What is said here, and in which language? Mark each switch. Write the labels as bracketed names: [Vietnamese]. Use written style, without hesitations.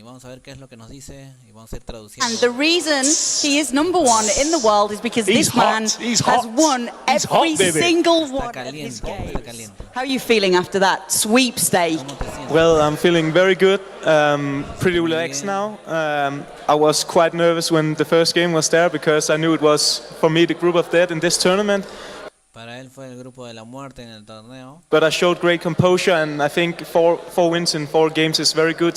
[Spanish] Vamos a ver qué es lo que nos dice y vamos a ir traduciendo. [English] And the reason he is number 1 in the world is because this man has won every single one of his games. [Spanish] Está caliente. [English] How are you feeling after that sweepstake? [Spanish] ¿Cómo te sientes? [English] Well, I'm feeling very good, pretty relaxed now. I was quite nervous when the first game was there because I knew it was, for me, the group of death in this tournament. [Spanish] Para él fue el grupo de la muerte en el torneo. [English] But I showed great composure, and I think four wins in 4 games is very good.